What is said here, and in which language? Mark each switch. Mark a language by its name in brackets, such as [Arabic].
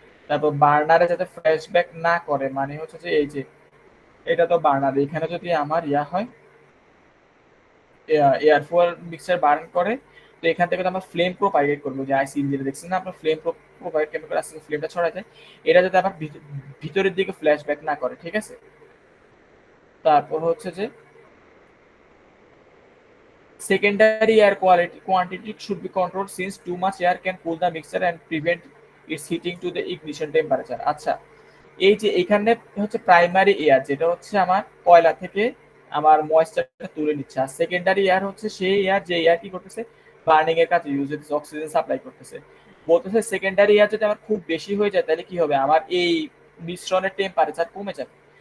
[Bangla] তারপর বার্নারে যাতে ফ্ল্যাশব্যাক না করে, মানে হচ্ছে যে এই যে এটা তো বার্নার, এখানে যদি আমার হয় এয়ার ফুয়েল মিক্সচার বার্ন করে, তো এখান থেকে তো আমরা ফ্লেম প্রোপাগেট করবো, যে আইসি ইঞ্জিনে দেখছেন না আপনার, ফ্লেম প্রোপাগেট কেমিক্যাল আসলে ফ্লেমটা ছড়ায় যায়, এটা যাতে আবার ভিতরের দিকে ফ্ল্যাশব্যাক না করে, ঠিক আছে। তারপর হচ্ছে যে [English] secondary air quantity should be controlled since too much air can cool the mixture and prevent its heating to the ignition temperature। [Bangla] আচ্ছা, এই যে এখানে হচ্ছে প্রাইমারি এয়ার, যেটা হচ্ছে আমার কয়লা থেকে আমার ময়েশ্চারটা তুলে নিচ্ছে, আর সেকেন্ডারি এয়ার হচ্ছে সেই এয়ার যে এয়ার কি করতেছে, বার্নিং এর কাজে ইউজ হচ্ছে, অক্সিজেন সাপ্লাই করতেছে। বলতেছে সেকেন্ডারি এয়ার যদি আমার খুব বেশি হয়ে যায় তাহলে কি হবে, আমার এই মিশ্রণের টেম্পারেচার কমে যাবে।